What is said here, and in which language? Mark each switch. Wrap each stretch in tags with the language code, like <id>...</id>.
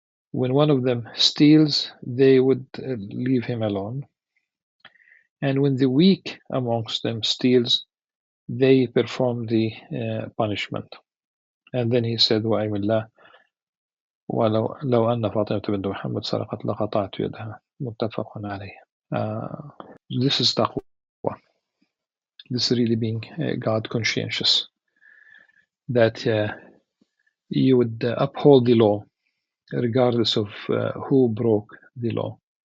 <en>When one of them steals, they would leave him alone. And when the weak amongst them steals, they perform the punishment. And then he said,</en> <ar>وَأَيْمِ اللَّهِ لو أن فاطمة بنت محمد سرقت لقطعت يدها متفق عليه.</ar> <en>This is taqwa. This is really being God conscientious, that you would uphold the law regardless of who broke the law.</en>